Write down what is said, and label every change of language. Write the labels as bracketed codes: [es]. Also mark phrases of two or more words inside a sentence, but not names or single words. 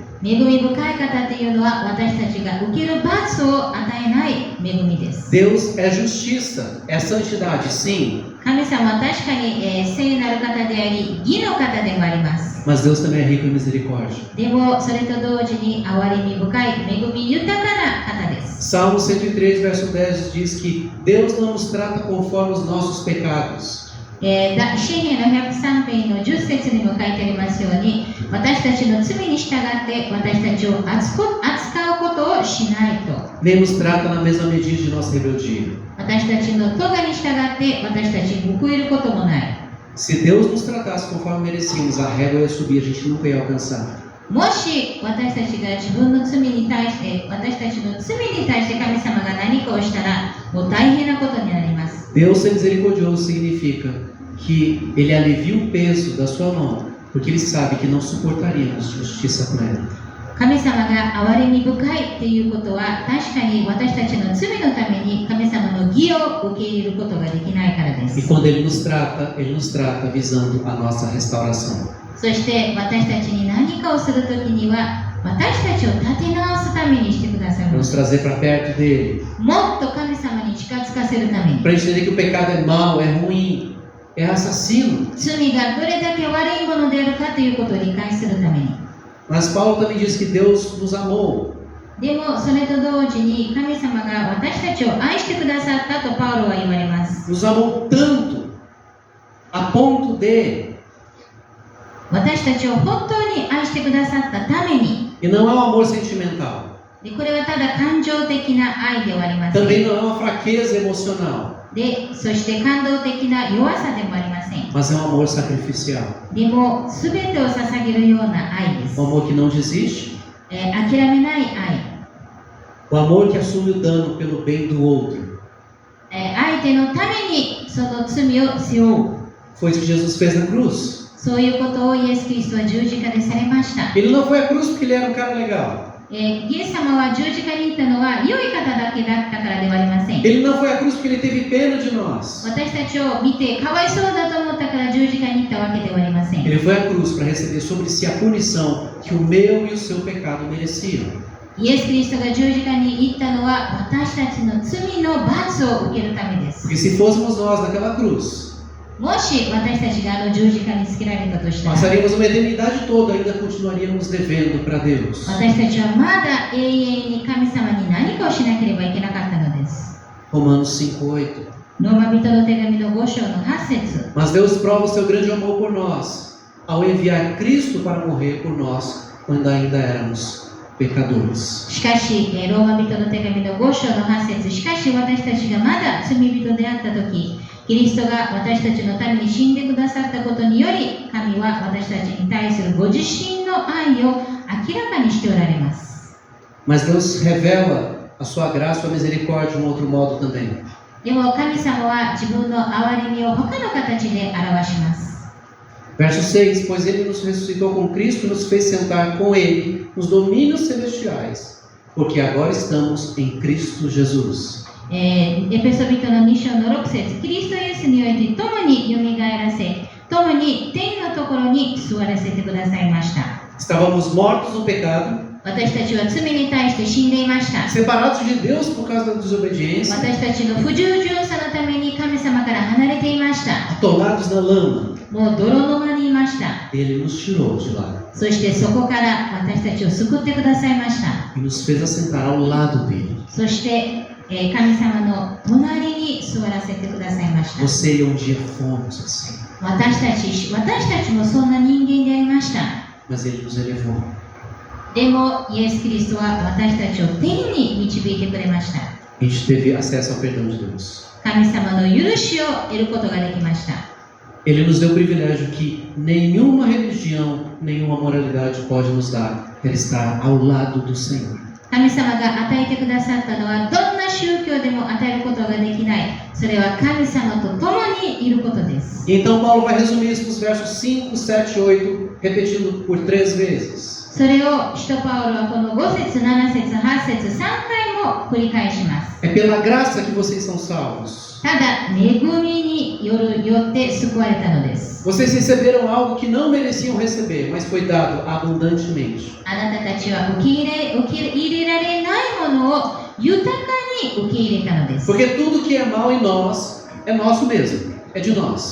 [ja] 恵み深い方というのは私たちが受ける罰を与えない恵みです。 [pt] Deus é justiça, é santidade, sim. [ja] 神様は確かに、聖なる方であり、義の方でもあります。 [pt] Mas Deus também é rico em misericórdia. [ja] でも、それと同時に憐れみ深い、恵み豊かな方です。 [pt] Salmo 103, verso 10 diz que Deus não nos trata conforme os nossos pecados, [ja] 詩篇の103編の10節にも書いてありますように、私たちの罪に従って私たちを扱うことをしないと。 [pt] Nem nos trata na mesma medida de nossa rebeldia. [ja] 私たちの咎に従って私たちに報いることもない。 [pt] Se Deus nos tratasse conforme merecíamos, a régua ia subir, a gente nunca ia alcançar. [ja] もし私たちが自分の罪に対して神様が何かをしたらもう大変なことになります。 [pt] Deus ser misericordioso significa que Ele alivia o peso da sua mão, porque Ele sabe que não suportaríamos justiça plena. [ja] 神様が憐れみ深いっていうことは確かに私たちの罪のために神様の義を受け入れることができないからで [pt] E [ja] す。 [pt] quando Ele nos trata visando a nossa restauração. [ja] そして私たちに何かをするときには私たちを立て直すためにしてくださいま [pt] Nos [ja] す。 [pt] trazer para perto dele. [ja] もっと神様に近づかせるために、 [pt] Para a gente entender que o pecado é mau, é ruim, é assassino. [ja] 罪がどれだけ悪いものであるかということを理解するために。 [pt] Mas Paulo também diz que Deus nos amou. [ja] でもそれと同時に神様が私たちを愛してくださったとパウロは言われます。 [pt] Nos amou tanto a ponto de, [ja] 私たちを本当に愛してくださったために、 [pt] e não é um amor sentimental, [ja] でこれはただ感情的な愛ではありませ [pt] também [ja] ん。 [pt] não é uma fraqueza emocional, [ja] で、そして感動的な弱さでもありません。 [pt] mas é um amor sacrificial. [ja] でも全てを捧げるような愛です。 [pt] Um amor que não desiste, [ja] 諦めない愛。 [pt] o amor que assume o dano pelo bem do outro. [ja] 相手のためにその罪を背負う。 [pt] Foi isso que Jesus fez na cruz. [ja] そういうことをイエス・キリストは十字架でされました。 [pt] Ele não foi à cruz porque ele era um cara legal. [ja] イエス様は十字架に行ったのは良い方だけだったからではありません。 [pt] Ele não foi à cruz porque ele teve pena de nós. [ja] 私たちを見てかわいそうだと思ったから十字架に行ったわけではありません。 [pt] Ele foi à cruz para receber sobre si a punição que o meu e o seu pecado mereciam. [ja] イエス・キリストが十字架に行ったのは私たちの罪の罰を受けるためです。 [pt] Porque se fôssemos nós naquela cruz, [ja] もし私たちが十字架につけられたとしたら、 [pt] passaríamos uma eternidade toda ainda continuaríamos devendo para Deus. [ja] 私たちはまだ永遠に神様に何かをしなければいけなかったのです。 [pt] Romanos 5:8. [ja] ローマ人の手紙の5章の8節。 [pt] Mas Deus prova o seu grande amor por nós, ao enviar Cristo para morrer por nós, quando ainda éramos pecadores. [ja] しかし、ローマ人の手紙の5章の8節。しかし私たちがまだ罪人であったとき、キリストが私たちのために死んでくださったことにより、神は私たちに対するご自身の愛を明らかにしておられます。 [pt] Mas Deus revela a sua graça, a sua misericórdia de um outro modo também. [ja] でも神様は自分の憐れみを他の形で表します。 [pt] Verso 6: Pois ele nos ressuscitou com Cristo e nos fez sentar com ele nos domínios celestiais, porque agora estamos em Cristo Jesus. [ja] エペソビトの2章の6節。キリストイエスにおいて共によみがえらせ、共に天のところに座らせてくださいました。 [pt] Estávamos mortos no pecado, [ja] 私たちは罪に対して死んでいました。 [pt] separados de Deus por causa da desobediência, [ja] 私たちの不従順さのために神様から離れていました。 [pt] atolados na lama. [ja] もう泥沼にいました。 [pt] Ele nos tirou de lá [ja] そしてそこから私たちを救ってくださいました。 [pt] e nos fez assentar ao lado dele. [ja] そして神様の隣に座らせてくださいました。 [pt] Você e eu um dia fomos assim, [ja] 私たちもそんな人間でありました。 [pt] mas ele nos elevou. [ja] でもイエス・キリストは私たちを天に導いてくれました。 [pt] A gente teve acesso ao perdão de Deus. [ja] 神様の許しを得ることができました。 [pt] Ele nos deu o privilégio que nenhuma religião, nenhuma moralidade pode nos dar, que é estar ao lado do Senhor. [ja] 神様が与えてくださったのはどんな宗教でも与えることができない。それは神様と共にいることです。 [pt] E então Paulo vai resumir isso nos versos 5, 7, 8, repetindo por 3 vezes. [ja] それを使徒パウロはこの5節、7節、8節、3回も繰り返します。 [pt] É pela graça que vocês são salvos. [ja] ただ、恵みによって救われたのです。 [pt] Vocês receberam algo que não mereciam receber, mas foi dado abundantemente. [ja] あなたたちは受け入れられないものを豊かに受け入れたのです。 [pt] Porque tudo que é mal em nós é nosso mesmo, é de nós.